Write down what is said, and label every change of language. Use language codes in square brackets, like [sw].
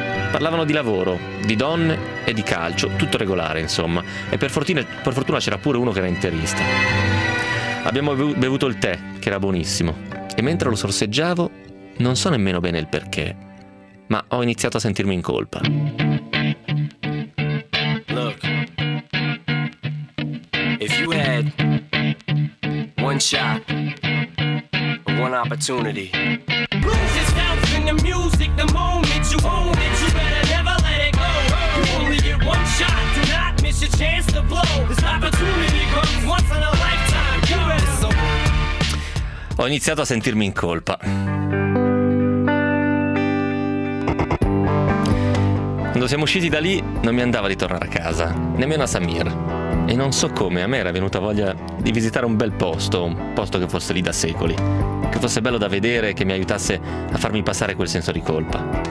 [it] Parlavano di lavoro, di donne e di calcio, tutto regolare, insomma. E per fortuna c'era pure uno che era interista. Abbiamo bevuto il tè, che era buonissimo. E mentre lo sorseggiavo, non so nemmeno bene il perché, ma ho iniziato a sentirmi in colpa. [en] Look, if you had one shot, one opportunity. The music, the moment you own it, you better never let it go. You only get one shot, do not miss your chance to blow. This opportunity comes once in a lifetime. You better so. [it] Ho iniziato a sentirmi in colpa. Quando siamo usciti da lì, non mi andava di tornare a casa, nemmeno a Samir. E non so come, a me era venuta voglia di visitare un bel posto, un posto che fosse lì da secoli, che fosse bello da vedere e che mi aiutasse a farmi passare quel senso di colpa.